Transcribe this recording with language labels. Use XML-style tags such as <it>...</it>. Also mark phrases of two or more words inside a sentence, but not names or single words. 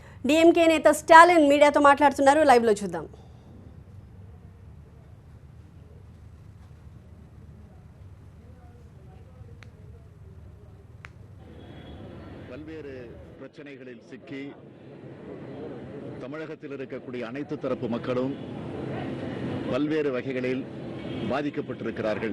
<te>డీఎంకే నేత స్టాలిన్ మీడియాతో మాట్లాడుతున్నారు. లైవ్ లో చూద్దాం.</te> <ta>பல்வேறு பிரச்சனைகளில் சிக்கி தமிழகத்தில் இருக்கக்கூடிய அனைத்து தரப்பு மக்களும் பல்வேறு வகைகளில் பாதிக்கப்பட்டிருக்கிறார்கள்.</ta>